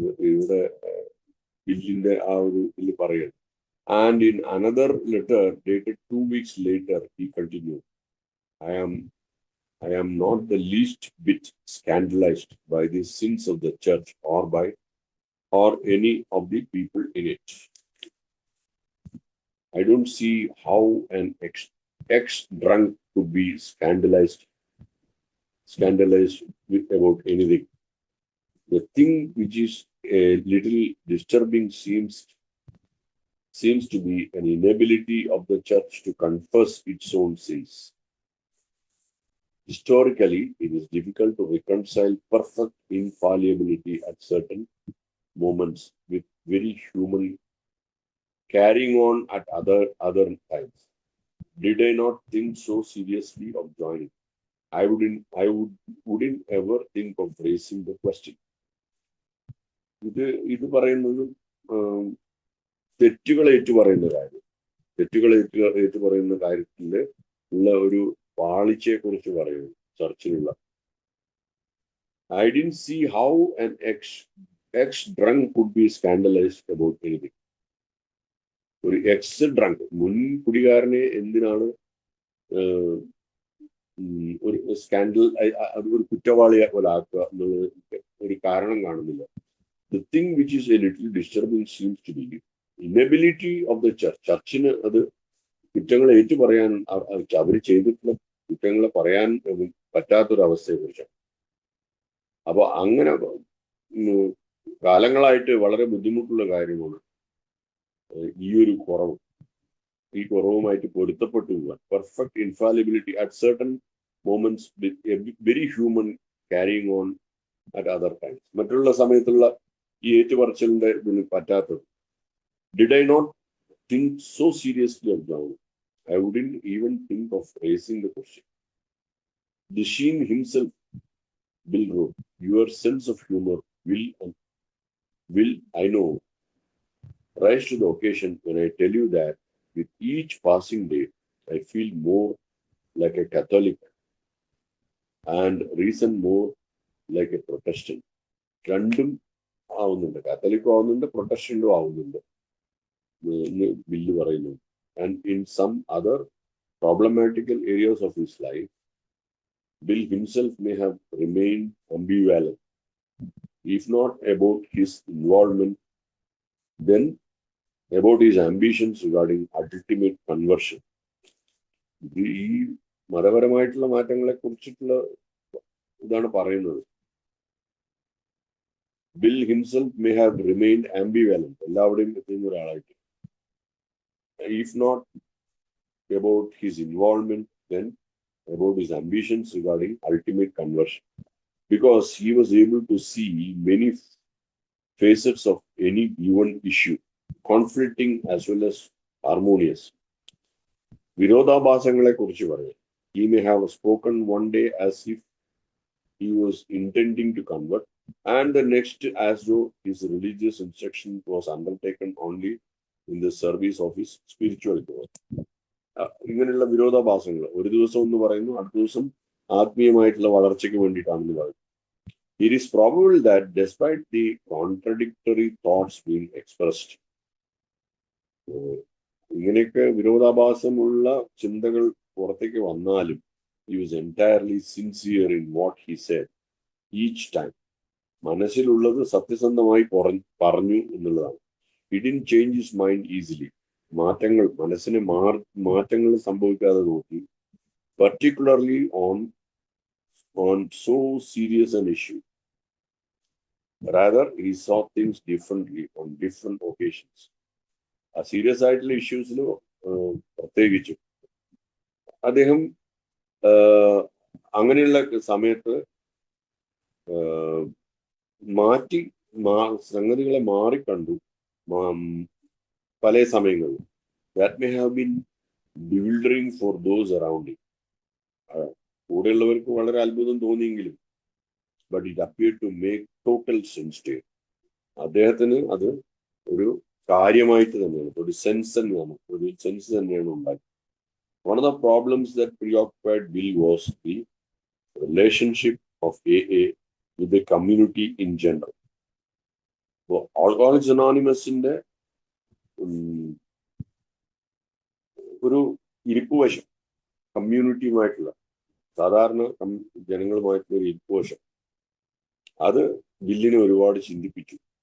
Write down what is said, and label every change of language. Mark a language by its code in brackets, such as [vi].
[ml] ഇവിടെ ബില്ലിന്റെ ആ ഒരു ഇതിൽ പറയുന്നത്. [en] And in another letter dated 2 weeks later, he continued, I am not the least bit scandalized by the sins of the church or any of the people in it. I don't see how an ex-drunk could be scandalized with about anything. The thing which is a little disturbing seems to be an inability of the church to confess its own sins. Historically, it is difficult to reconcile perfect infallibility at certain moments with very human carrying on at other times. Did I not think so seriously of joining? I wouldn't ever think of raising the question. [ml] ഇത് പറയുന്നത് തെറ്റുകൾ ഏറ്റുപറയുന്ന കാര്യം, ഏറ്റുപറയുന്ന കാര്യത്തിൽ ഉള്ള ഒരു പാളിച്ചയെ കുറിച്ച് പറയുന്നു ചർച്ചിലുള്ള. [en] I didn't see how an ex-drunk could be scandalized about anything. [ml] ഒരു ex-drunk, മുൻ കുടികാരനെ എന്തിനാണ് ഒരു സ്കാൻഡൽ, ഒരു കുറ്റവാളിയെ പോലെ ആക്കുക എന്നുള്ളത് ഒരു കാരണം കാണുന്നില്ല. [en] The thing which is a little disturbing seems to be inability of the church. [ml] ചർച്ചിന് അത് കുറ്റങ്ങളെ ഏറ്റു പറയാൻ, അവർ ചെയ്തിട്ടുള്ള കുറ്റങ്ങളെ പറയാൻ പറ്റാത്തൊരവസ്ഥയെ കുറിച്ചാണ്. അപ്പൊ അങ്ങനെ കാലങ്ങളായിട്ട് വളരെ ബുദ്ധിമുട്ടുള്ള കാര്യമാണ് ഈ ഒരു കുറവ്. ഈ കുറവുമായിട്ട് പൊരുത്തപ്പെട്ടു പോകാൻ. [en] Perfect infallibility at certain moments with a very human carrying on at other times. [ml] മറ്റുള്ള സമയത്തുള്ള ഈ ഏറ്റുപറച്ചിലിന്റെ ഇതിന് പറ്റാത്തത്. [en] Did I not think so seriously of joining? I wouldn't even think of raising the question. The Sheen himself, Bill wrote, your sense of humor will, I know, rise to the occasion when I tell you that with each passing day, I feel more like a Catholic and reason more like a Protestant. [ml] രണ്ടും ആവുന്നുണ്ട്, കാത്തലിക്കും ആവുന്നുണ്ട്, പ്രൊട്ടസ്റ്റന്റും ആവുന്നുണ്ട് bill പറയുന്നു. [en] And in some other problematical areas of his life, Bill himself may have remained ambivalent, if not about his involvement, then about his ambitions regarding ultimate conversion. [ml] ഈ മതപരമായിട്ടുള്ള മാറ്റങ്ങളെ കുറിച്ചിട്ടുള്ള ഇതാണ് പറയുന്നത്. [en] Bill himself may have remained ambivalent, [ml] എല്ലാവരുടെയും എത്തുന്ന ഒരാളായിട്ട്. [en] If not about his involvement, then about his ambitions regarding ultimate conversion. Because he was able to see many facets of any given issue, conflicting as well as harmonious. [ml] വിരോധാഭാസങ്ങളെ കുറിച്ച് പറയും. [en] He may have spoken one day as if he was intending to convert, and the next as though his religious instruction was undertaken only in the service of his spiritual growth. [ml] ഇങ്ങനെയുള്ള വിരോധാഭാസങ്ങൾ ഒരു ദിവസം ഒന്ന് പറയുന്നു, അടുത്ത ദിവസം ആത്മീയമായിട്ടുള്ള വളർച്ചയ്ക്ക് വേണ്ടിയിട്ടാണെന്ന് പറയുന്നു. [en] It is probable that despite the contradictory thoughts being expressed, [ml] ഇങ്ങനെയൊക്കെ വിരോധാഭാസമുള്ള ചിന്തകൾ പുറത്തേക്ക് വന്നാലും [en] he was entirely sincere in what he said each time. [ml] മനസ്സിലുള്ളത് സത്യസന്ധമായി പറഞ്ഞു എന്നുള്ളതാണ്. [en] He didn't change his mind easily. [ml] മനസ്സിന് മാറ്റങ്ങൾ സംഭവിക്കാതെ നോക്കി. [en] Particularly on so serious an issue. Rather, he saw things differently on different occasions. [ml] ആ സീരിയസ് ആയിട്ടുള്ള ഇഷ്യൂസിന് പ്രത്യേകിച്ചും അദ്ദേഹം അങ്ങനെയുള്ള സമയത്ത് മാറ്റി സംഗതികളെ മാറിക്കണ്ടു പല സമയങ്ങളിലും. [en] That may have been bewildering for those around. [ml] കൂടെയുള്ളവർക്ക് വളരെ അത്ഭുതം തോന്നിയെങ്കിലും [en] But it appear to make total sense. [ml] അദ്ദേഹത്തിന് അത് ഒരു കാര്യമായിട്ട് തന്നെയാണ്, ഒരു സെൻസ് തന്നെയാണ് ഉണ്ടായത്. [en] One of the problems that preoccupied Bill was the relationship of AA with the community in general. [ml] So, Alcoholics Anonymousന്റെ ഒരു ഇരിപ്പുവശം, കമ്മ്യൂണിറ്റിയുമായിട്ടുള്ള സാധാരണ ജനങ്ങളുമായിട്ടുള്ള ഒരു ഇരിപ്പുവശം, അത് ബില്ലിനെ ഒരുപാട് ചിന്തിപ്പിച്ചു.